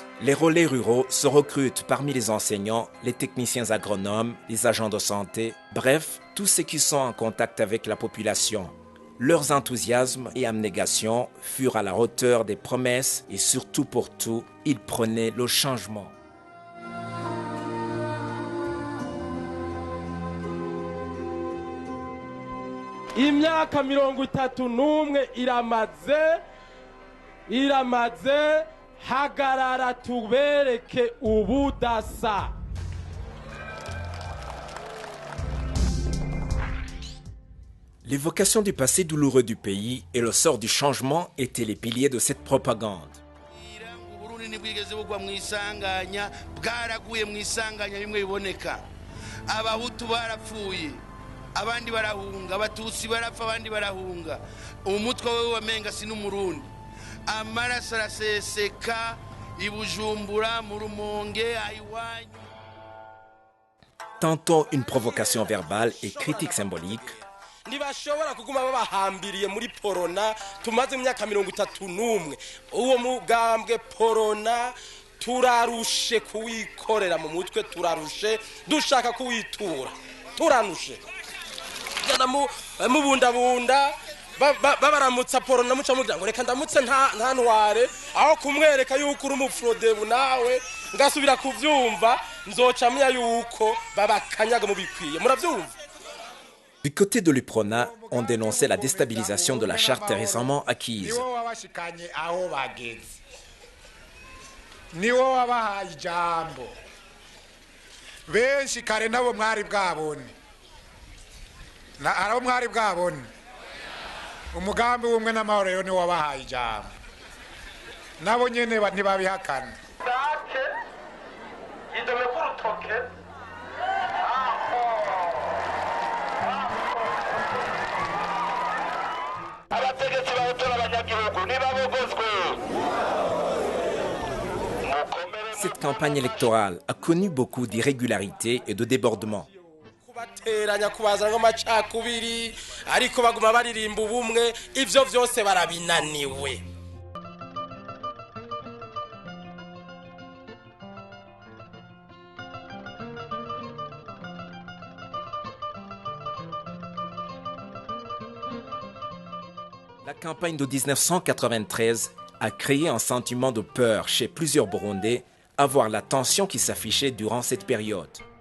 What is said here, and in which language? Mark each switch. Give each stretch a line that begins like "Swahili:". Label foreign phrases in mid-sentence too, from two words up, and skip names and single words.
French: Les relais ruraux se recrutent parmi les enseignants, les techniciens agronomes, les agents de santé, bref, tous ceux qui sont en contact avec la population. Leurs enthousiasmes et abnégations furent à la hauteur des promesses et surtout pour tout, ils prenaient le changement.
Rundi: Imyaka 31 iramaze hagarara tubereke ubudasa.
French: L'évocation du passé douloureux du pays et le sort du changement étaient les piliers de cette propagande.
Rundi: abandi barahunga abatutsi barapfa abandi barahunga umutwe we wamenga sinumurundi amaraso araseseka ibujumbura mu Rumonge aiwanyu.
French: Tantôt une provocation verbale et critique symbolique.
Rundi: Ntibashobora kuguma babahambiriye muri porona tumaze imyaka 31 uwo mugambwe porona turarushe kuwikorera mu mutwe turarushe dushaka kuwitura turanushe mubundabunda babaramutsa porona muca mugira ngo reka ndamutse nta ntware aho kumwereka yuko uri umufrodebu nawe ngasubira kuvyumva nzoca mya yuko babakanyaga mu bikwiye muravyumva.
French: Du côté de l'UPRONA, on dénonçait la déstabilisation de la charte récemment acquise.
Rundi: umugambi w'umwe n'amahoro rero ni wabahaye ijambo nabo nyene ntibabihakana dake yidome kurutoke abategetsi bahotora abanyagihugu nibabogozwe.
French: Cette campagne électorale a connu beaucoup d'irrégularités et de débordements.
Rundi: Bateranya kubazana nk'amacakubiri ariko baguma baririmba ubumwe ivyo vyose barabinaniwe.
French: La campagne de 1993 a créé un sentiment de peur chez plusieurs Burundais à voir la tension qui s'affichait durant cette période.